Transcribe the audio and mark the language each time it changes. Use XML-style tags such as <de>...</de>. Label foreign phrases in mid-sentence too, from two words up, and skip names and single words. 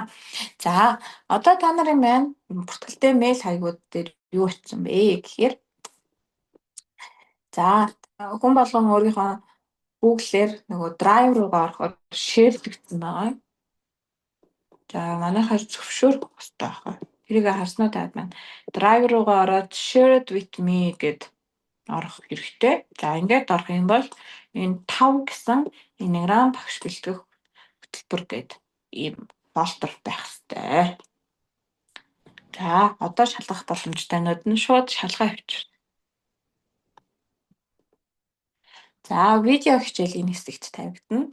<mn>За одоо та нарын маань бүртгэлтэй мэйл хаягууд дээр юу очсон бэ гэхээр за хүн болгон өөрийнхөө Google-ээр нөгөө драйв руугаа ороход шеэрлэгдсэн байгаа. За манайхаар зөвшөөрөх хэрэгтэй байна. Тэрийг харснаа таад маань драйв руугаа ороод</mn> <en>shared with me</en> <mn>гэд орох хэрэгтэй. За ингээд орох юм бол энэ 5 гэсэн энеграм багш бэлтгэх хөтөлбөр гэд ийм фолдер байх хэрэгтэй. За одоо шалгах боломжтойнууд нь шууд шалгаа авчир. За видео хичээлийн хэсэгт тавигдана.</mn>